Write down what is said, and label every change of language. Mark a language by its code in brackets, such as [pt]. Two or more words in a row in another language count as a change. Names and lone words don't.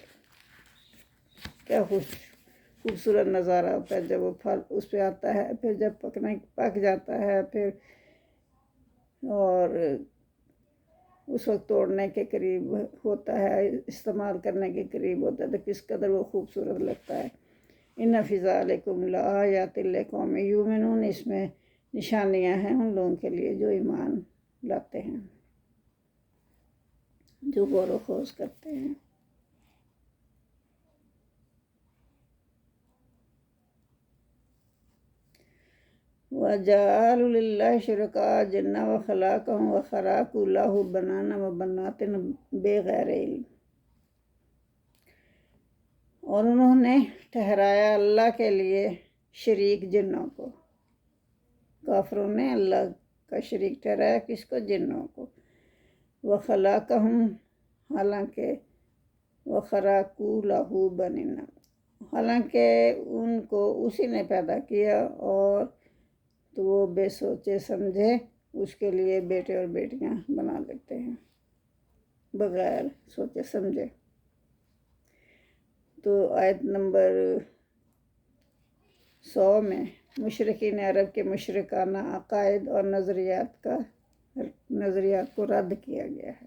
[hi] क्या खूबसूरत नज़ारा होता है जब वो फल उस पर आता है, फिर जब पक जाता है, फिर और उस वक्त तोड़ने के करीब होता है, इस्तेमाल करने के करीब होता है, तो किस कदर वो खूबसूरत लगता है। [ar] إن في ذلكم لآيات لقوم يؤمنون, [hi] इसमें निशानियाँ हैं उन लोगों के लिए जो ईमान लाते हैं, जो गौर व खोज करते हैं। [ar] وجعلوا لله شركاء الجن وخلقهم وخرقوا له بنين وبنات بغير علم, [hi] और उन्होंने ठहराया अल्लाह के लिए शरीक जिन्नों को। काफिरों ने अल्लाह का शरीक ठहराया, किसको? जिन्नों को। [ar] وخلقهم, [hi] हालांकि [ar] وخرقوا له بنين, [hi] हालांकि उनको उसी ने पैदा किया, और तो वो बेसोचे समझे उसके लिए बेटे और बेटियां बना लेते हैं बगैर सोचे समझे। तो आयत नंबर 100 में मुशरिकीन अरब के मुशरिकाना अकायद और नज़रियात को रद्द किया गया है।